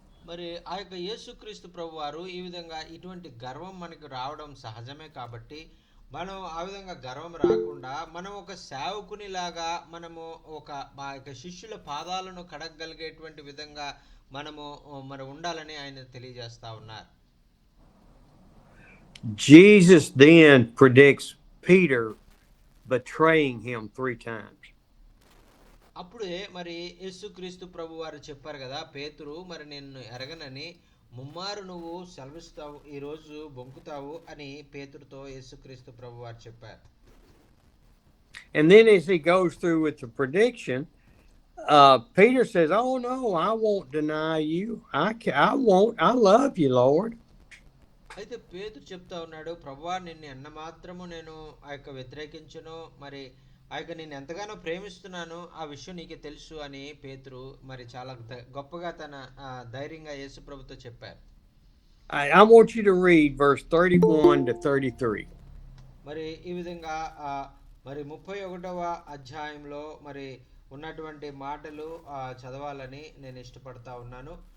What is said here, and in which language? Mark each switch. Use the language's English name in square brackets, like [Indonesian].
[Telugu] మరి ఆ యొక్క యేసుక్రీస్తు ప్రభువారు ఈ విధంగా ఇటువంటి గర్వం మనకు రావడం సహజమే కాబట్టి మనం ఆ విధంగా గర్వం రాకుండా మనం ఒక సేవకుని లాగా మనము మా యొక్క శిష్యుల పాదాలను కడగగలిగేటువంటి విధంగా మనము మరి ఉండాలని ఆయన తెలియజేస్తా ఉన్నారు. [English] Jesus then predicts Peter betraying him 3 times. [Telugu] అప్పుడే మరి యేసుక్రీస్తు ప్రభు వారు చెప్పారు కదా, పేతురు మరి నిన్ను ఎరగనని ముమ్మారు నువ్వు సెలవిస్తావు, ఈరోజు బొంకుతావు అని పేతురుతో యేసుక్రీస్తు ప్రభు వారు చెప్పారు. [English] And then as he goes through with the prediction, Peter says, "Oh no, I won't deny you. I won't. I love you, Lord." [Telugu] అయితే పేతురు చెప్తా ఉన్నాడు, ప్రభువా నిన్ను ఎన్న మాత్రము నేను ఆ యొక్క వ్యతిరేకించను, మరి ఆ యొక్క నేను ఎంతగానో ప్రేమిస్తున్నాను, ఆ విషయం నీకే తెలుసు అని పేతురు మరి చాలా గొప్పగా తన ధైర్యంగా యేసు ప్రభుతో చెప్పారు. [English] I want you to read verse 31 to 33. [Telugu] మరి ఈ విధంగా మరి 31వ అధ్యాయంలో మరి ఉన్నటువంటి మాటలు చదవాలని నేను ఇష్టపడతా ఉన్నాను.